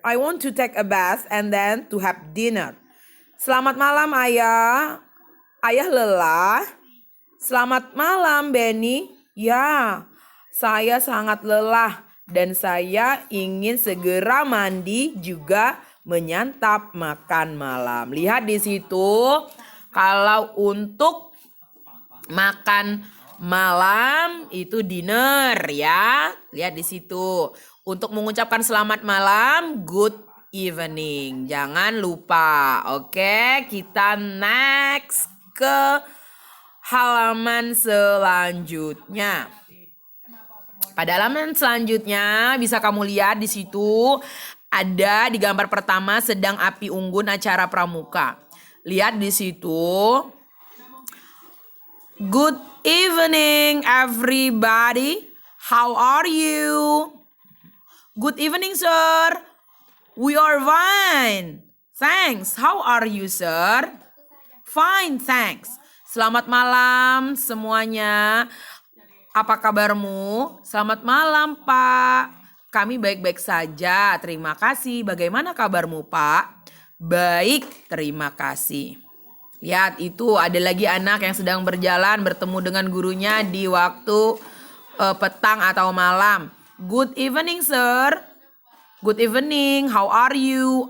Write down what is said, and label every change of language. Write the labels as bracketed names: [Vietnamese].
[English] I want to take a bath and then to have dinner. [Indonesian] Selamat malam, Ayah. Ayah lelah. Selamat malam, Benny. Ya, saya sangat lelah dan saya ingin segera mandi juga menyantap makan malam. Lihat di situ, kalau untuk makan malam itu dinner ya. Lihat di situ. Untuk mengucapkan selamat malam, [English] good evening. [Indonesian] Jangan lupa. Oke, kita next ke halaman selanjutnya. Pada halaman selanjutnya bisa kamu lihat di situ ada di gambar pertama sedang api unggun acara pramuka. Lihat di situ. [English] Good evening everybody. How are you? Good evening sir. We are fine. Thanks. How are you sir? Fine, thanks. [Indonesian] Selamat malam semuanya. Apa kabarmu? Selamat malam, Pak. Kami baik-baik saja. Terima kasih. Bagaimana kabarmu, Pak? Baik, terima kasih. Lihat, itu ada lagi anak yang sedang berjalan bertemu dengan gurunya di waktu petang atau malam. [English] Good evening, sir. Good evening, how are you?